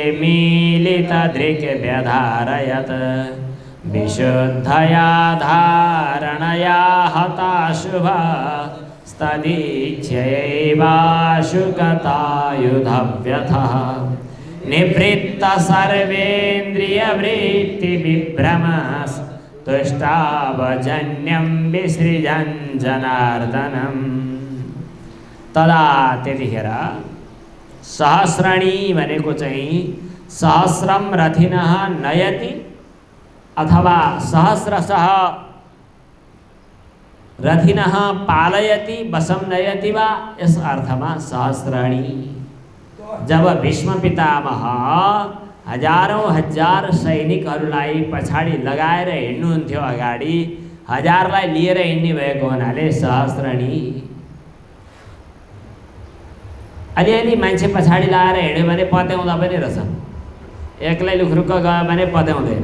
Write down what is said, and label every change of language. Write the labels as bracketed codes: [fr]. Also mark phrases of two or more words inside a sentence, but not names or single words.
[sa] मीलितदृग्व्यधारयत् विशुद्धया धारणया हताशुभा तदीच्छयैवाशुकतायुधव्यथः निवृत्त सर्वेन्द्रियवृत्तिविभ्रमस् तुष्टावजन्यं विसृजन् जनार्दनं। [ne] तदा त्यतिखेर सहस्रणी भनेको चाहिँ [sa] सहस्रम रथिनः नयति अथवा सहस्रशः रथिनः पालयति वशं नयति वा, [ne] यस अर्थमा सहस्रणी। जब भीष्म पितामह हजारौं हजार सैनिकहरूलाई पछाडि लगाएर हिँड्नुहुन्थ्यो, अगाडि हजारलाई लिएर हिँड्ने भएको हुनाले सहस्रणी। अलिअलि मान्छे पछाडि लगाएर हिँड्यो भने पत्याउँदा पनि रहेछ, एक्लै लुख्रुक्क गयो भने पत्याउँदैन।